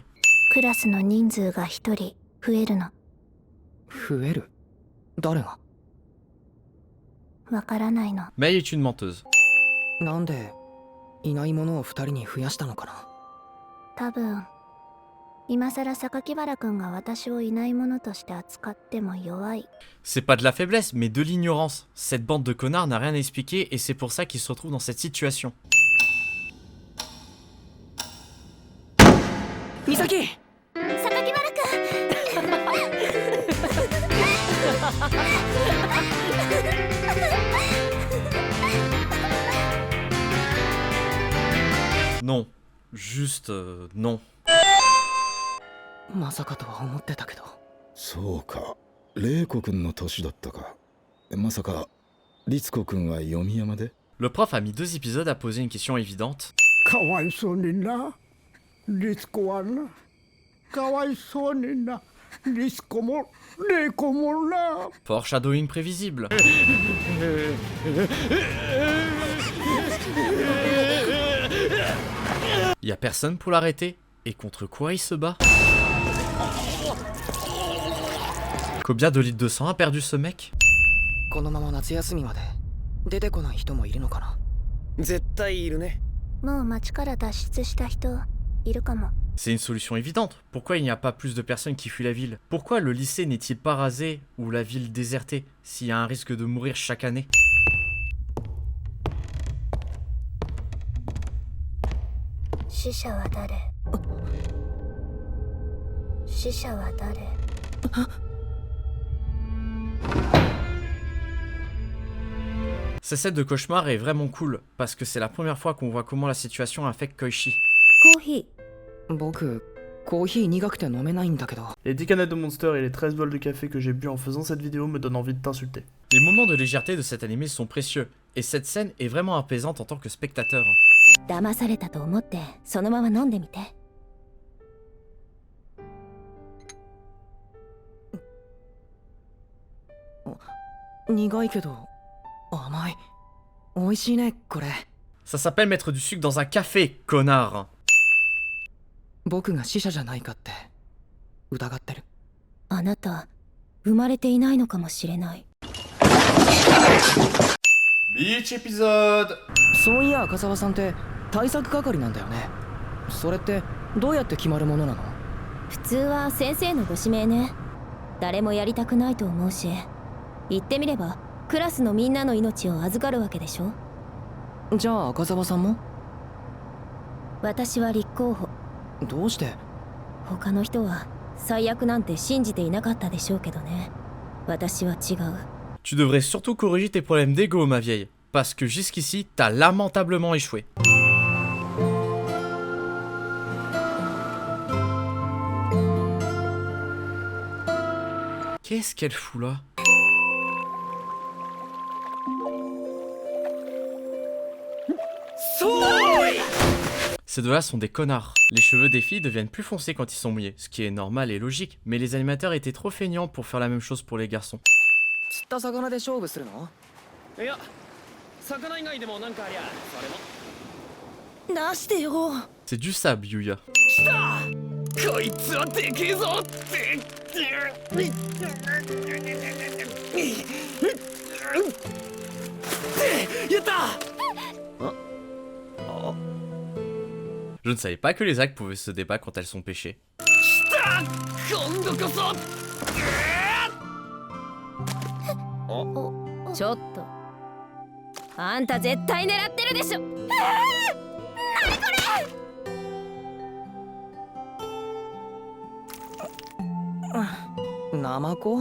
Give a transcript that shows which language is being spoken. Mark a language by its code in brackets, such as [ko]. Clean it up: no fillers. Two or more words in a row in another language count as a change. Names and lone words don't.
[ja] クラスの人数が一人増えるの。増える？誰が？わからないの。 [fr] Mei est une menteuse. [ja] なんでいないものを二人に増やしたのかな。多分今さら榊原くんが私をいないものとして扱っても弱い。 [fr] C'est pas de la faiblesse, mais de l'ignorance. Cette bande de connards n'a rien à expliquer et c'est pour ça qu'ils se retrouvent dans cette situation. [ja] 美咲！榊原くん [fr] Non. Juste non. [ja] まさかとは思ってたけど。そうか、玲子くんの年だったか。まさか律子くんは読み山で？ [fr] Le prof a mis 2 épisodes à poser une question évidente. [ja] かわいそうにな、律子はな。かわいそうにな、律子も玲子もな。 [fr] Foreshadowing prévisible. Y a personne pour l'arrêter. Et contre quoi il se bat? Combien de litres de sang a perdu ce mec? [ja] このまま夏休みまで出てこない人もいるのかな。絶対いるね。もう町から脱出した人いるかも。 [fr] C'est une solution évidente. Pourquoi il n'y a pas plus de personnes qui fuient la ville? Pourquoi le lycée n'est-il pas rasé ou la ville désertée s'il y a un risque de mourir chaque année? [ja] 死者は誰？死者は誰？ [fr] Cette scène de cauchemar est vraiment cool, parce que c'est la première fois qu'on voit comment la situation affecte Koichi. [ja] コーヒ僕コーヒー苦くて飲めないんだけど。 [fr] Les 10 canettes de Monster et les 13 bols de café que j'ai bu en faisant cette vidéo me donnent envie de t'insulter. Les moments de légèreté de cet animé sont précieux, et cette scène est vraiment apaisante en tant que spectateur. [ja] 騙されたと思ってそのまま飲んでみて。苦いけど甘い。美味しいねこれ。 [fr] Ça s'appelle mettre du sucre dans un café, connard. [ja] 僕が死者じゃないかって疑ってる。あなた生まれていないのかもしれない。 [fr] Beach épisode. [ja] そういや赤澤さんって対策係なんだよね。それってどうやって決まるものなの？普通は先生のご指名ね。誰もやりたくないと思うし、言ってみればクラスのみんなの命を預かるわけでしょ。じゃあ赤澤さんも？私は立候補。どうして？他の人は最悪なんて信じていなかったでしょうけどね。私は違う。 [fr] Tu devrais surtout corriger tes problèmes d'ego, ma vieille, parce que jusqu'ici, t'as lamentablement échoué. Qu'est-ce qu'elle fout là? Ces deux-là sont des connards. Les cheveux des filles deviennent plus foncés quand ils sont mouillés, ce qui est normal et logique, mais les animateurs étaient trop feignants pour faire la même chose pour les garçons. [ja] 釣った魚で勝負するの？いや、魚以外でもなんかありゃ、それも。出してよ。 [fr] C'est du sable, Yuya. [ja] こいつはでけえぞって。やった。 [fr] Je ne savais pas que les algues pouvaient se débattre quand elles sont pêchées. [ja] 今度こそ。ちょっとあんた絶対狙ってるでしょ。何これ？ナマコ？